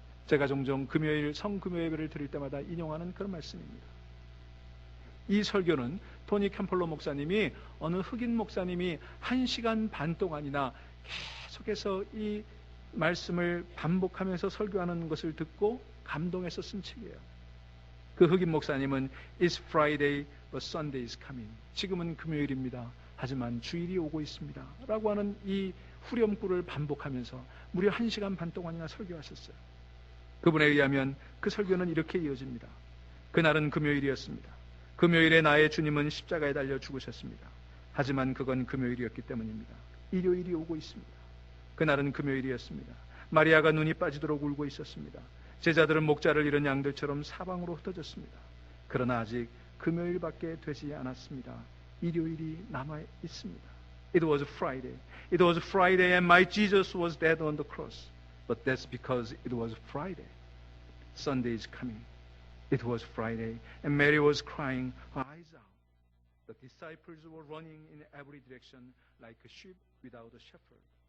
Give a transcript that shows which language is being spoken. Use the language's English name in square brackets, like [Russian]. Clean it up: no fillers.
[Korean] 제가 종종 금요일 성금요 예배를 드릴 때마다 인용하는 그런 말씀입니다. 이 설교는 토니 캠플러 목사님이 어느 흑인 목사님이 1시간 반 동안이나 계속해서 이 말씀을 반복하면서 설교하는 것을 듣고 감동해서 쓴 책이에요. 그 흑인 목사님은 [English] It's Friday, but Sunday is coming. [Korean] 지금은 금요일입니다. 하지만 주일이 오고 있습니다. 라고 하는 이 후렴구를 반복하면서 무려 1시간 반 동안이나 설교하셨어요. 그분에 의하면 그 설교는 이렇게 이어집니다. 그날은 금요일이었습니다. 금요일에 나의 주님은 십자가에 달려 죽으셨습니다. 하지만 그건 금요일이었기 때문입니다. 일요일이 오고 있습니다. 그날은 금요일이었습니다. 마리아가 눈이 빠지도록 울고 있었습니다. 제자들은 목자를 잃은 양들처럼 사방으로 흩어졌습니다. 그러나 아직 금요일밖에 되지 않았습니다. 일요일이 남아 있습니다. [English] It was Friday. It was Friday and my Jesus was dead on the cross. But that's because it was Friday. Sunday is coming. It was Friday and Mary was crying her eyes out. The disciples were running in every direction like a sheep without a shepherd.